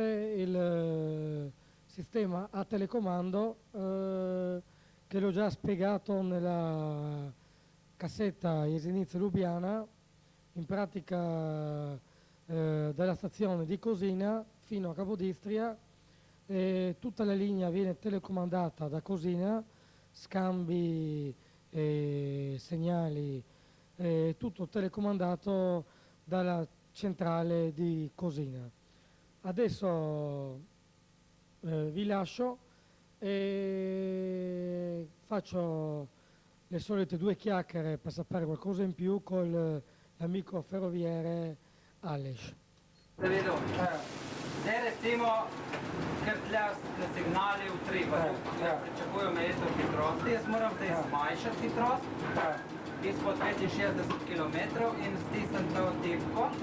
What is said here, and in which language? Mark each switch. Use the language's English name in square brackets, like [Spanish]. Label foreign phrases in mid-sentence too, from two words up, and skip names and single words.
[Italian] il sistema a telecomando che l'ho già spiegato nella cassetta Jesenizia Lubiana, in pratica dalla stazione di Cosina fino a Capodistria, tutta la linea viene telecomandata da Cosina, scambi, segnali, tutto telecomandato dalla centrale di Cosina. Adesso vi lascio e faccio le solite 2 chiacchiere per sapere qualcosa in più col l'amico ferroviere Aleš. Prevedo. [Slovenian] Zdaj recimo, ker tle na signali utripa, pričakujo omejitev hitrosti, jaz moram zdaj zmanjšati hitrost izpod 65 km in stisniti to tipko.